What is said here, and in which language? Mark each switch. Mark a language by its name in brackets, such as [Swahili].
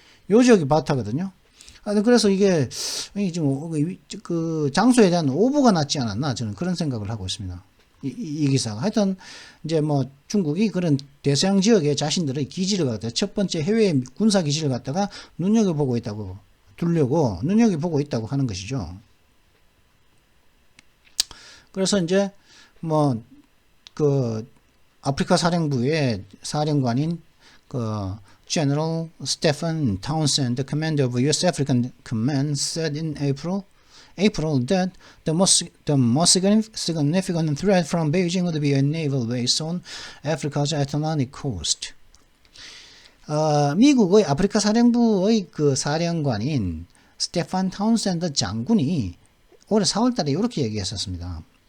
[Korean] 요 지역이 바타거든요. 그래서 이게, 지금, 그, 장소에 대한 오보가 났지 않았나, 저는 그런 생각을 하고 있습니다. 이 기사가. 하여튼, 이제 뭐, 중국이 그런 대서양 지역에 자신들의 기지를 갖다가 첫 번째 해외 군사 기지를 갖다가 눈여겨보고 있다고, 눈여겨보고 있다고 하는 것이죠. 그래서 이제, 뭐, 아프리카 사령부의 사령관인, [English] General Stephen Townsend, the commander of U.S. African Command, said in April that the most significant threat from Beijing would be a naval base on Africa's Atlantic coast. [Korean] 미국의 아프리카 사령부의 그 사령관인 스테판 타운센드 장군이 올해 4월달에 이렇게 얘기했었습니다.